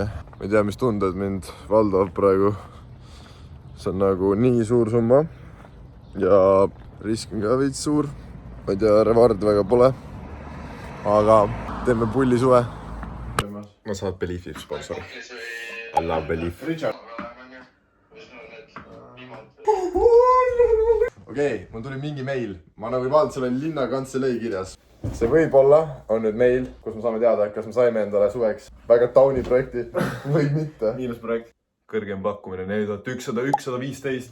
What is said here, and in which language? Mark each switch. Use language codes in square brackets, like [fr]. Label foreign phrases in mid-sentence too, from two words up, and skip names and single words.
[et] Ma ei tea, mis tunded mind valdavad praegu. See on nagu nii suur summa ja risk on ka veits suur. Ma ei tea, reward väga pole, aga teeme pulli suve. Ma saad Beliefi sponsori. [en] I love Belief. [et] Okei, mul tuli mingi meil. Ma nagu ei vaadanud, seal oli linnakantselei kirjas. See võib-olla on nüüd meil, kus me saame teada, kas me saime endale suveks väga tauni projekti või mitte. Miinusprojekt. Kõrgem pakkumine 4115.